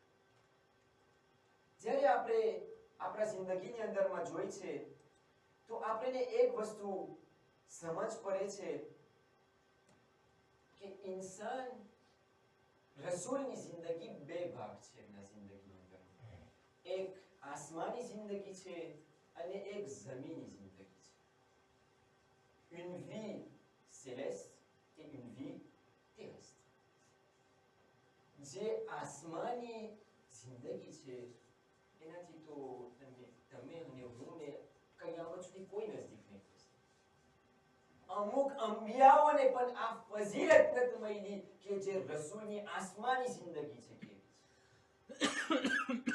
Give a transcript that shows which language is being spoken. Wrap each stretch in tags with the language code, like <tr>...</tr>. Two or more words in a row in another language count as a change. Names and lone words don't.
<gu>જ્યારે આપણે આપણા જિંદગીની અંદરમાં જોઈ છે તો આપણને એક વસ્તુ સમજ પડે છે કે ઇન્સાન રસૂલની જિંદગી બે ભાગ છે એમના જિંદગીની અંદર. એક આસમાની જિંદગી છે અને એક જમીની જિંદગી છે.</gu> <fr>une vie céleste et une vie terrestre.</fr> <gu>જે આસમાની જિંદગી છે એનાથી તો તમે અને હું ને કયામત સુધી કોઈ નજદીક નહીં થશે. અમુક અંબિયાઓને પણ આ ફઝીલત નથી મળી કે જે રસૂલની આસમાની જિંદગી છે કેવી છે.</gu>